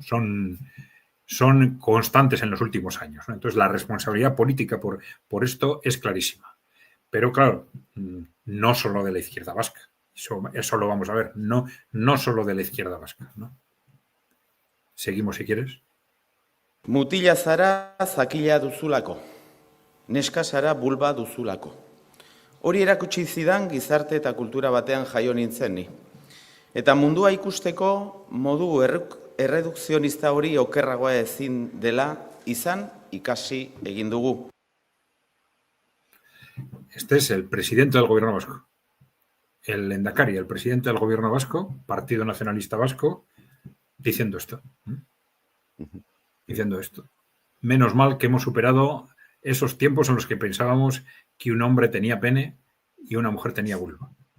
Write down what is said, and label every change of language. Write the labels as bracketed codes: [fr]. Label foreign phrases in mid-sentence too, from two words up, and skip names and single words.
[es] Son constantes en los últimos años, ¿no? Entonces, la responsabilidad política por esto es clarísima. Pero, claro, no solo de la izquierda vasca. Eso lo vamos a ver. No solo de la izquierda vasca, ¿no? Seguimos, si quieres. [eu] Mutila zara zakila duzulako. Neska zara bulba duzulako. Hori erakutsi zidan gizarte eta kultura batean jaio nintzen ni. Eta mundua ikusteko modu erredukzionista hori okerragoa ezin dela izan ikasi egin dugu. [es] Este es el presidente del gobierno vasco. El Lehendakari, el presidente del gobierno vasco, Partido Nacionalista Vasco, diciendo esto. Diciendo esto. Menos mal que hemos superado esos tiempos en los que pensábamos que un hombre tenía pene y una mujer tenía vulva.